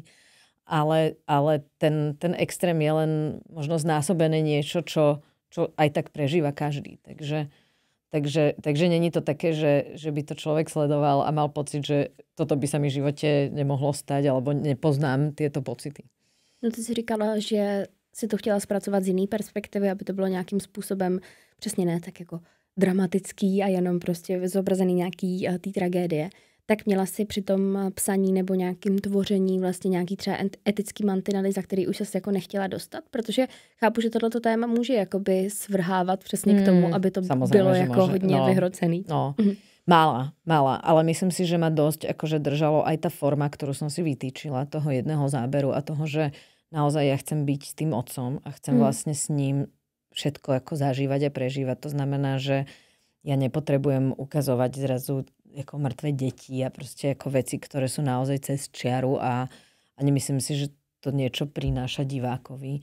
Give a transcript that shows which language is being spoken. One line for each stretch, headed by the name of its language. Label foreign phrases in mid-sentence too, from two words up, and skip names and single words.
Slovak: Ale ten extrém je len možno znásobené niečo, čo aj tak prežíva každý. Takže
Czech: není to
Slovak: také, že by to človek sledoval a mal pocit, že toto by sa mi v živote nemohlo stať, alebo nepoznám tieto pocity.
Czech: No ty si říkala, že si to chtěla zpracovat z jiný perspektivy, aby to bylo nějakým způsobem přesně ne tak jako dramatický a jenom prostě zobrazený nějaký té tragédie. Tak měla si při tom psaní nebo nějakým tvoření vlastně nějaký třeba etický mantinely, za který už ses jako nechtěla dostat? Protože chápu, že tohleto téma může jakoby svrhávat přesně k tomu, aby to bylo jako hodně vyhrocený. No,
Slovak: mála, ale myslím si, že ma dosť akože držalo aj tá forma, ktorú som si vytýčila, toho jedného záberu a toho, že naozaj ja chcem byť s tým otcom a chcem vlastne s ním všetko ako zažívať a prežívať. To znamená, že ja nepotrebujem ukazovať zrazu ako mŕtve deti a proste ako veci, ktoré sú naozaj cez čiaru a nemyslím si, že to niečo prináša divákovi.